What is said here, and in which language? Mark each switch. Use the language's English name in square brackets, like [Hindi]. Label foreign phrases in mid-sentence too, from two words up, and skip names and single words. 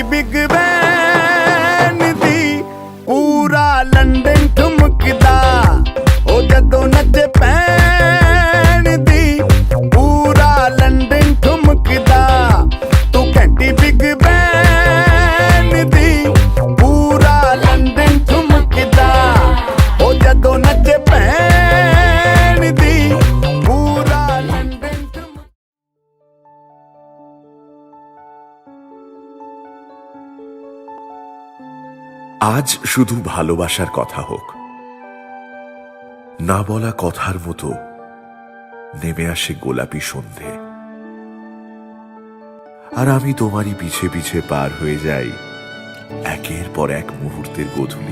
[Punjabi] ਬਿਗ ਬੈਨ ਦੀ ਪੂਰਾ ਲੰਡਨ ਠੁਮਕਦਾ ਉਹ ਜਦੋਂ ਨੱਚੇ ਪੈਣ ਦੀ ਪੂਰਾ ਲੰਡਨ ਠੁਮਕਦਾ ਤੂੰ ਕੰਟੀ ਬਿਗ ਬੈਨ ਦੀ ਪੂਰਾ ਲੰਡਨ ਠੁਮਕਦਾ ਉਹ ਜਦੋਂ ਨੱਚੇ ਪੈਣ ਦੀ ਪੂਰਾ ਲੰਡਨ ਠੁਮਕਦਾ [Bangla] আজ শুধু ভালোবাসার কথা হোক, না বলা কথার মতো নেমে আসে গোলাপি সন্ধে, আর আমি তোমারই পিছে পিছে পার হয়ে যাই একের পর এক মুহূর্তের গোধূলি।